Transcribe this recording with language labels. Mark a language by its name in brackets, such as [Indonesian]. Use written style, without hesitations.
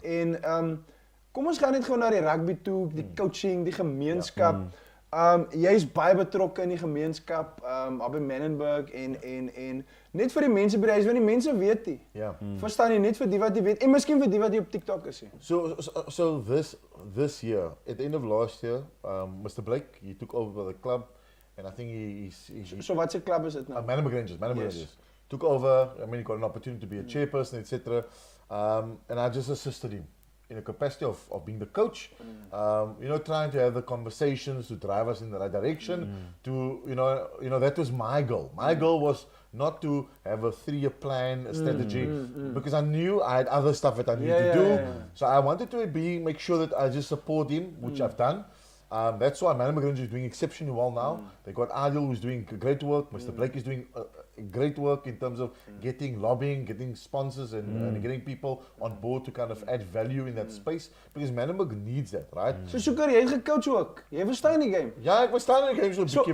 [Afrikaans] En kom ons gaan net gou na die rugby toe, die coaching, die gemeenskap. Jy's baie betrokke in die gemeenskap by Manenberg en net vir die mense by die huis, want die mense weet nie. Ja. Verstaan jy, net vir die wat jy weet en miskien vir die wat jy op TikTok is. [English] So this year, at the end of last year, Mr. Blake, he took over the club, and I think he [Afrikaans] So wat se klub is dit nou? [English] Manenberg Rangers. Took over. I mean, he got an opportunity to be a chairperson, etc. And I just assisted him in the capacity of being the coach. You know, trying to have the conversations to drive us in the right direction. To you know, that was my goal. My goal was not to have a 3-year plan, a strategy, because I knew I had other stuff that I needed to do. So I wanted to make sure that I just support him, which I've done. That's why Manenberg Rangers is doing exceptionally well now. They got Adil, who's doing great work. Mr. Blake is doing great work in terms of getting lobbying, getting sponsors, and getting people on board to kind of add value in that space, because Manenberg needs that, right? [Afrikaans] So Shukr, jy het gecoach ook. Jy verstaan die game. Ja, ek verstaan die game so 'n bietjie,